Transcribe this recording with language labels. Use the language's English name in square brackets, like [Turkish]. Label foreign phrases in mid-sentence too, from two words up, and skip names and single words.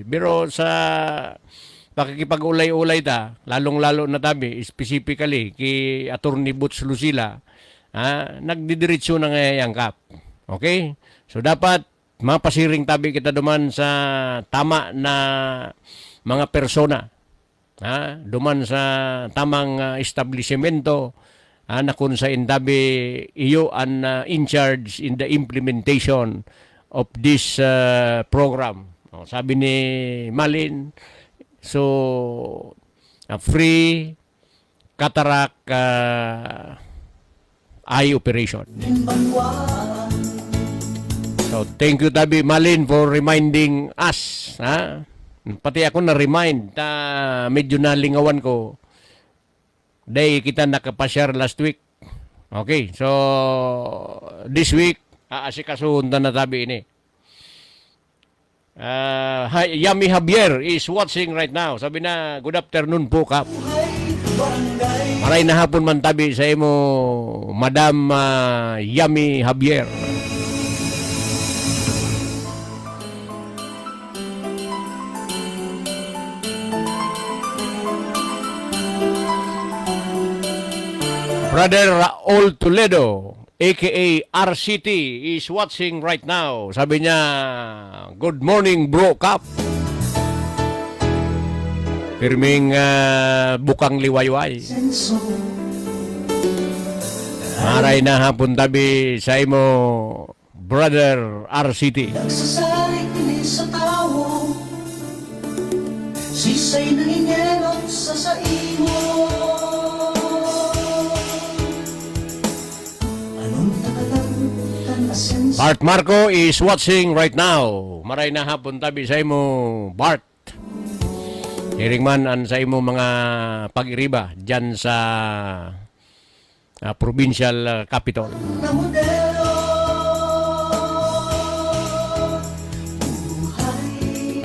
[Bikol] Pero sa pakikipag-ulay-ulay ta, lalong-lalo na tabi, specifically kay Attorney Boots Lucila, nagdidiretso na ngayang kap. [English] Okay? [Bikol] So dapat mapasiring tabi kita duman sa tama na mga persona. Duman sa tamang establishmento na kung sa tabi iyo ang [English] in charge in the implementation of this program. [Bikol] Sabi ni Malin, [English] so free cataract eye operation. So, thank you Tabi Malin for reminding us. [Bikol] Pati ako na-remind na medyo nalingawan ko. Day kita nakapasyar last week. [English] Okay, so this week, [Bikol] aasikasuhon na Tabi ini. [English] Yami Javier is watching right now. [Bikol] Sabi na, [English] good afternoon [Bikol] po Kap. Maray na hapon man Tabi sa imo, Madam Yami Javier. [English] Brother Raul Toledo, aka RCT, is watching right now. [Bikol] Sabi niya, [English] good morning bro Kap. [Filipino] Pirming bukang liwayway. [Bikol] Maray na hapon Tabi sa imo, Brother RCT. Nagsasalig din sa tao, sisay nangingelot sa imo. [English] Bart Marco is watching right now. [Bikol] Maray na hapon Tabi sa imo, Bart. Hiring man an sa imo mga pag-iriba dyan sa [English] provincial capital. [Bikol] na modelo. Buhay